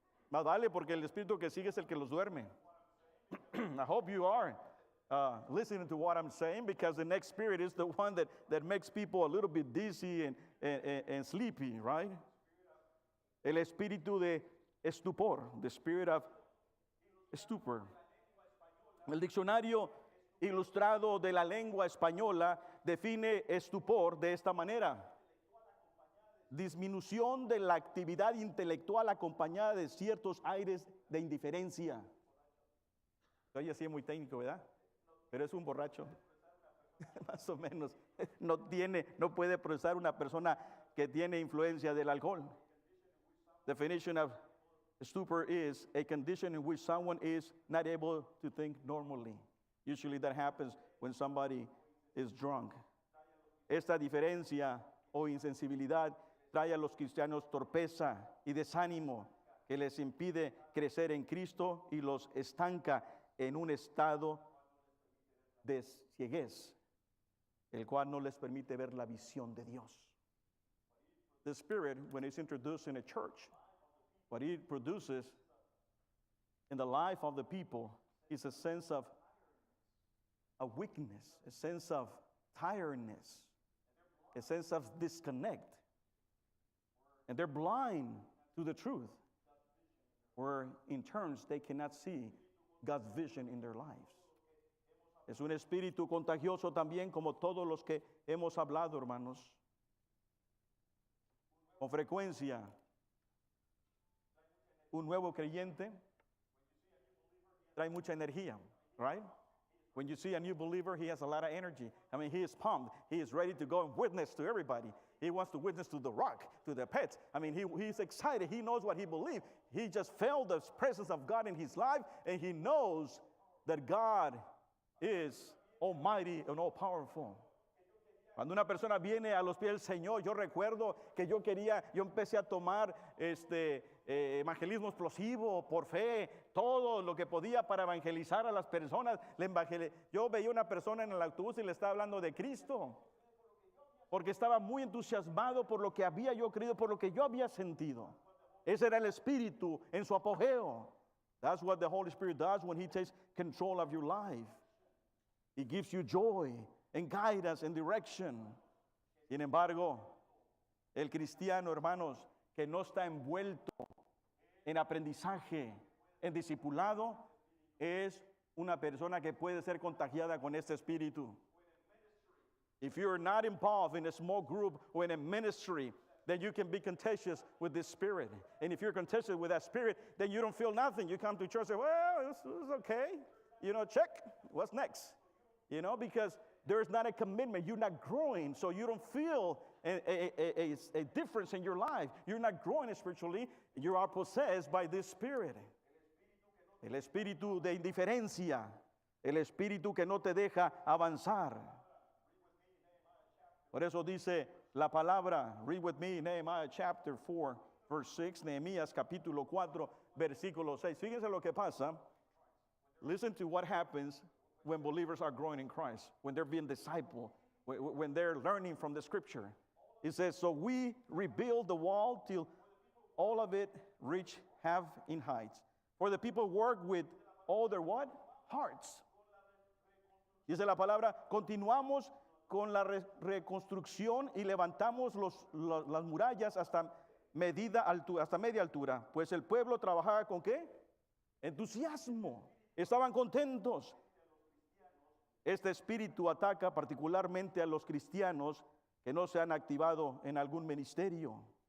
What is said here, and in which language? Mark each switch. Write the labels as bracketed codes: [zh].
[es] Más vale, porque el espíritu que sigue es el que los duerme. [en] I hope you are listening to what I'm saying, because the next spirit is the one that makes people a little bit dizzy and sleepy, right? [es] El espíritu de estupor, [en] the spirit of stupor. [es] El diccionario ilustrado de la lengua española define estupor de esta manera: disminución de la actividad intelectual acompañada de ciertos aires de indiferencia. Oye, así es muy técnico, ¿verdad? Pero es un borracho. Más o menos. No puede procesar una persona que tiene influencia del alcohol. [en] Definition of stupor is a condition in which someone is not able to think normally. Usually that happens when somebody is drunk. [es] Esta diferencia o insensibilidad trae a los cristianos torpeza y desánimo que les impide crecer en Cristo y los estanca en un estado de cieguez, el cual no les permite ver la visión de Dios. [en] The Spirit, when it's introduced in a church, what it produces in the life of the people is a sense of weakness, a sense of tiredness, a sense of disconnect. And they're blind to the truth, where in turns they cannot see God's vision in their lives. [es] Es un espíritu contagioso también, como todos los que hemos hablado, hermanos. Con frecuencia, un nuevo creyente trae mucha energía, right? [en] When you see a new believer, he has a lot of energy. I mean, he is pumped. He is ready to go and witness to everybody. He wants to witness to the rock, to the pets. I mean, he's excited. He knows what he believes. He just felt the presence of God in his life, and he knows that God is almighty and all-powerful. [es] Cuando una persona viene a los pies del Señor, yo recuerdo que yo empecé a tomar evangelismo explosivo por fe, todo lo que podía para evangelizar a las personas. Yo veía una persona en el autobús y le estaba hablando de Cristo, porque estaba muy entusiasmado por lo que había yo creído, por lo que yo había sentido. Ese era el Espíritu en su apogeo. [en] That's what the Holy Spirit does when He takes control of your life. He gives you joy and guidance and direction. [es] Sin embargo, el cristiano, hermanos, que no está envuelto en aprendizaje, en discipulado, es una persona que puede ser contagiada con este espíritu. [en] If you're not involved in a small group or in a ministry, then you can be contagious with this spirit. And if you're contagious with that spirit, then you don't feel nothing. You come to church and say, well, it's okay. Check. What's next? Because there's not a commitment. You're not growing, so you don't feel a difference in your life. You're not growing spiritually. You are possessed by this spirit. [es] El espíritu de indiferencia. El espíritu que no te deja avanzar. Por eso dice la palabra, [en] read with me, Nehemiah chapter 4, verse 6, [es] Nehemías capítulo 4, versículo 6. Fíjense lo que pasa. [en] Listen to what happens when believers are growing in Christ, when they're being discipled, when they're learning from the scripture. It says, so we rebuild the wall till all of it reach half in height. For the people work with all their what? Hearts. [es] Dice la palabra, continuamos con la reconstrucción y levantamos las murallas hasta media altura. Pues el pueblo trabajaba con ¿qué? Entusiasmo. Estaban contentos. Este espíritu ataca particularmente a los cristianos que no se han activado en algún ministerio.